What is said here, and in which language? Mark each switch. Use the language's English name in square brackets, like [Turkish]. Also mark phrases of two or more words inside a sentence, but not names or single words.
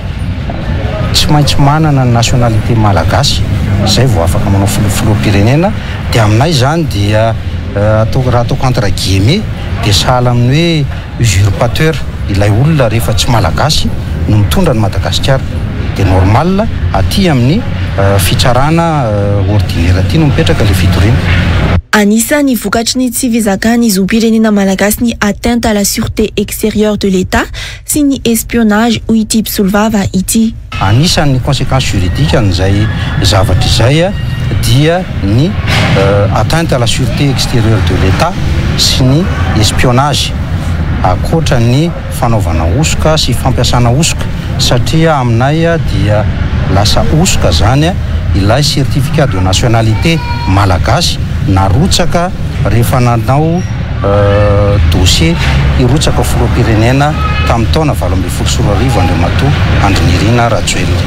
[Malagasy] tsy maintsy manana ny nationalité malagasy izay vao afaka manao filoham-pirenena dia aminay zany dia raha ataoko [French] entre guillemets [Malagasy] dia sahala amin'ny hoe usurpateur ilay olona rehefa tsy malagasy no mitondra ny Madagasikara dia normal aty amin'ny fitsarana ordinaire aty no mipetraka le fitoriana. Anisany vokatry ny tsy fizakany zo-pirenena malagasy ny [French] atteinte à la sûreté extérieure de l'État [Malagasy] sy ny espionnage hoy ity mpisolovava ity. Anisany [French] conséquence juridique [Malagasy] an'izay zavatra izay dia ny [French] atteinte à la sûreté extérieure de l'État [Malagasy] sy ny espionnage akoatra ny fanaovana osoka sy fampiasana osoka satria aminay dia lasa osoka zany ilay [French] certificat de nationalité malagasy [Malagasy] narotsaka rehefa nanao dossier irotsaka filoham-pirenena tamin'ny taona 2014 Andriamatoa Andry Nirina Rajoelina.